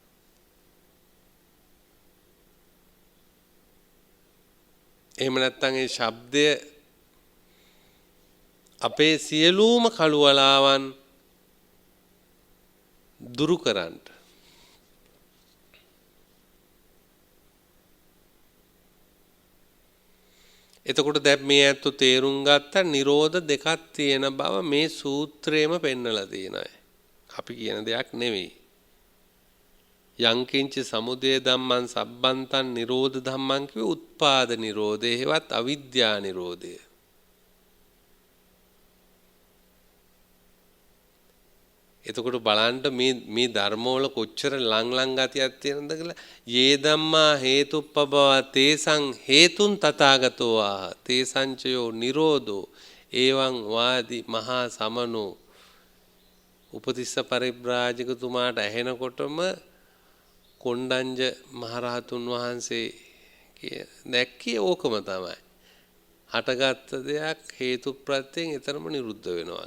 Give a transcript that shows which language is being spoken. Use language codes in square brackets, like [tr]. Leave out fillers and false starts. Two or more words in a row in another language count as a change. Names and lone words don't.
[si] එහෙම නැත්නම් ඒ ශබ්දය අපේ සියලුම කළුවලාවන් දුරු කරන්න. එතකොට දැන් මේ ඇත්ත තේරුම් ගත්තා නිරෝධ දෙකක් තියෙන බව මේ සූත්‍රයේම පෙන්නලා තියෙනවා. අපි කියන දෙයක් නෙවෙයි. [pi] යංකින්ච සමුදය ධම්මං සබ්බන්තං නිරෝධ ධම්මං [si] කිව්වේ උත්පාද නිරෝධය හේවත් අවිද්‍යා නිරෝධය. එතකොට බලන්න මේ ධර්මවල කොච්චර ලං ගතියක් තියෙනවද කියලා [pi] යේ ධම්මා හේතුප්පබව තේසං හේතුන් තථාගතෝ ආහ තේසංචයෝ නිරෝධෝ එවං වාදි මහා සමනෝ [si] උපතිස්ස පරිබ්‍රාජකතුමාට ඇහෙනකොටම කොණ්ඩඤ්ඤ මහරහතුන් වහන්සේ දැක්කේ ඕකම තමයි. හටගත්ත දෙයක් හේතු ප්‍රත්‍යයෙන් එතරම් නිරුද්ධ වෙනවා.